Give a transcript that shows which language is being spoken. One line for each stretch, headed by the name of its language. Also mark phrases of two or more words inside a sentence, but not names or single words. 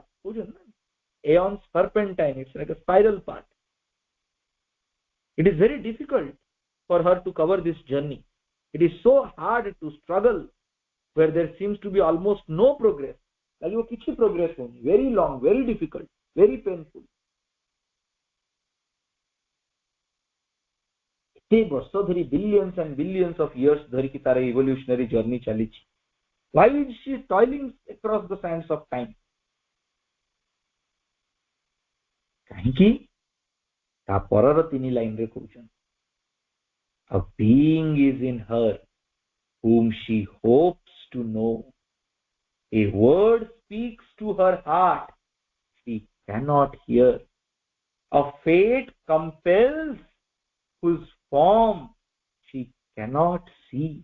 English: Aeons serpentine, it's like a spiral path. It is very difficult for her to cover this journey. It is so hard to struggle where there seems to be almost no progress. Progress, very long, very difficult, very painful.
Odia: ବର୍ଷ ଧରି
English: billions and billions of years
Odia: ଧରିକି ତାର
English: evolutionary journey ଚାଲିଛି. Why is she toiling across the sands of time?
Odia: କାହିଁକି? ତା ପରର ତିନି ଲାଇନରେ କହୁଛନ୍ତି,
English: a being is in her whom she hopes to know. A word speaks to her heart she cannot hear. A fate compels whose form she cannot see.